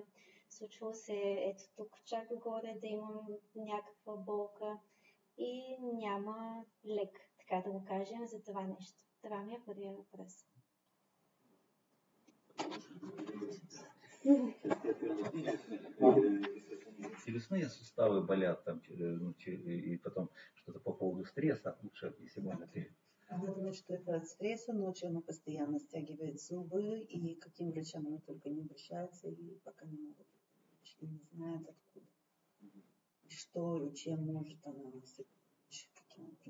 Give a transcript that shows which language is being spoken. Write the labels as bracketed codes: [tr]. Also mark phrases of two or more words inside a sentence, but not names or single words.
[bg] Случва се ето тук чак горе да имам някаква болка и няма лек, така да го кажем, за това нещо. Това ми е първият въпрос. [ru] Челюстные суставы болят, там, и потом что-то по поводу стресса, лучше, если можно перейти. Она думает, что это от стресса, ночью она постоянно стягивает зубы, и к каким врачам она только не обращается, и пока не могут, не знает откуда. И что, и чем может она помочь, каким образом.